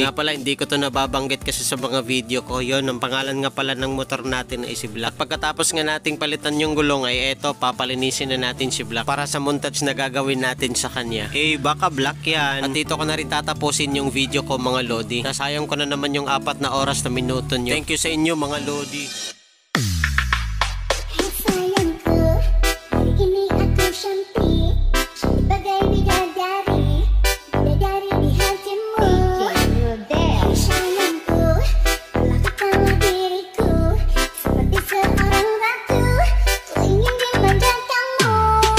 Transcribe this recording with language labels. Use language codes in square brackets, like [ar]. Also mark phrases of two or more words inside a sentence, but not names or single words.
[tl] Nga pala hindi ko to nababanggit kasi sa mga video ko. Yun, ang pangalan nga pala ng motor natin ay si Black. At pagkatapos nga nating palitan yung gulong ay eto, papalinisin na natin si Black para sa montage na gagawin natin sa kanya. Hey, baka Black yan. At dito ko na rin tatapusin yung video ko mga lodi. Nasayang ko na naman yung 4 na oras na minuto nyo. [en] Thank you [tl] sa inyo mga lodi. [id] Sayang ko, hari ini aku cantik, cantik bagai bidadari, bidadari di hatimu. Sayang ko, lakukanlah diriku seperti seorang ratu, ku ingin dimanja kamu.